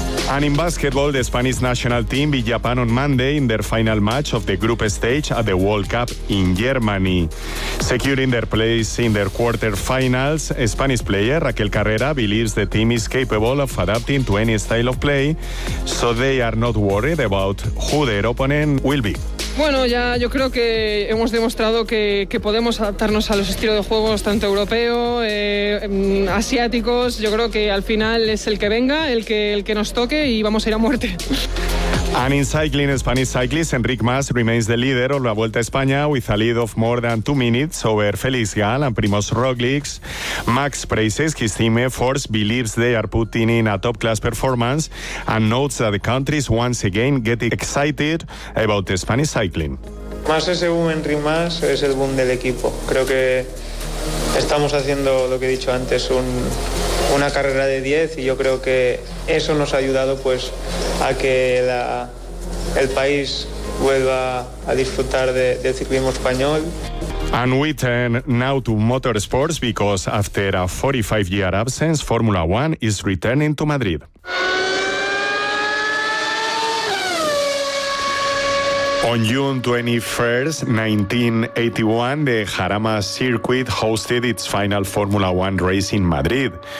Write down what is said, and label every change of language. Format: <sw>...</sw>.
<en>And in basketball, the Spanish national team beat Japan on Monday in their final match of the group stage at the World Cup in Germany. Securing their place in their quarterfinals, Spanish player Raquel Carrera believes the team is capable of adapting to any style of play, so they are not worried about who their opponent will be.</en> <es>Bueno, ya yo creo que hemos demostrado que podemos adaptarnos a los estilos de juegos tanto europeo, asiáticos. Yo creo que al final es el que venga, el que nos toque y vamos a ir a muerte.</es> <en>And in cycling, Spanish cyclist Enric Mas remains the leader of La Vuelta a España with a lead of more than 2 minutes over Félix Gall and Primoz Roglic. Max praises his team efforts, believes they are putting in a top-class performance, and notes that the country is once again getting excited about Spanish cycling.</en> <es>Mas es un Enric Mas, es el boom del equipo. Creo que estamos haciendo, lo que he dicho antes, una carrera de 10, y yo creo que eso nos ha ayudado pues a que el país vuelva a disfrutar del ciclismo español.</es> <en>And we turn now to motorsports, because after a 45-year absence, Formula One is returning to Madrid. On June 21st, 1981, the Jarama Circuit hosted its final Formula One race in Madrid.</en>